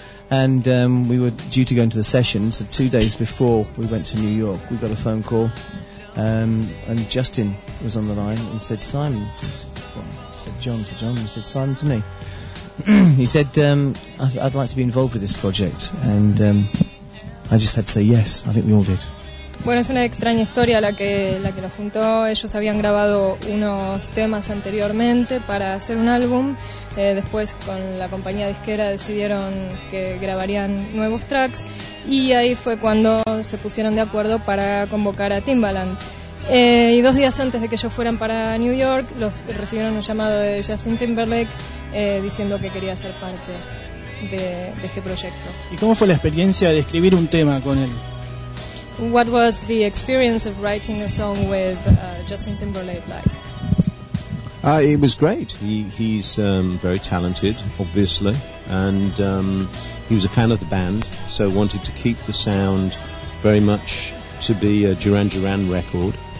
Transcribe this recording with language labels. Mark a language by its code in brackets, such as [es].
[en] And we were due to go into the sessions, so 2 days before we went to New York, we got a phone call, and Justin was on the line and said, Simon. Said John to John, he said, Simon to me. He said, I'd like to be involved with this project. And I just had to say yes, I think we all did. [es] Bueno, es una extraña historia la que los juntó. Ellos habían grabado unos temas anteriormente para hacer un álbum. Después, con la compañía disquera, decidieron que grabarían nuevos tracks. Y ahí fue cuando se pusieron de acuerdo para convocar a Timbaland. Y 2 días antes de que ellos fueran para New York, los recibieron un llamado de Justin Timberlake diciendo que quería ser parte de este proyecto. ¿Y cómo fue la experiencia de escribir un tema con él? [en] What was the experience of writing a song with Justin Timberlake like? It was great. He's very talented, obviously, and he was a fan of the band, so wanted to keep the sound very much to be a Duran Duran record.